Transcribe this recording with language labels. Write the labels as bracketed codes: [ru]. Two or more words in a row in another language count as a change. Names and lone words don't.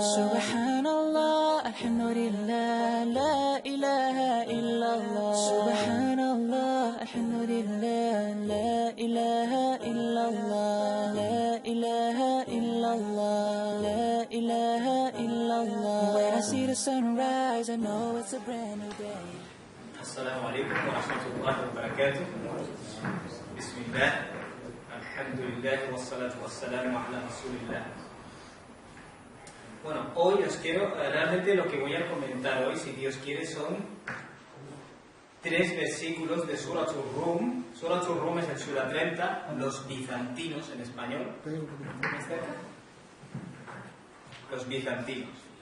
[ar] سبحان الله، الحمد لله، لا إله إلا الله. سبحان الله، الحمد لله، لا إله إلا الله. لا إله إلا الله، لا إله إلا الله. [en] When I see the sunrise, I know it's a brand new day. [ar] السلام عليكم ورحمة الله وبركاته. بسم الله، الحمد لله، والصلاة والسلام على رسول الله. [es] Bueno, hoy os quiero, realmente lo que voy a comentar hoy, si Dios quiere, son 3 versículos de Suratul Rum. Suratul Rum es el Sura 30, los bizantinos en español. ¿Más cerca? Los bizantinos.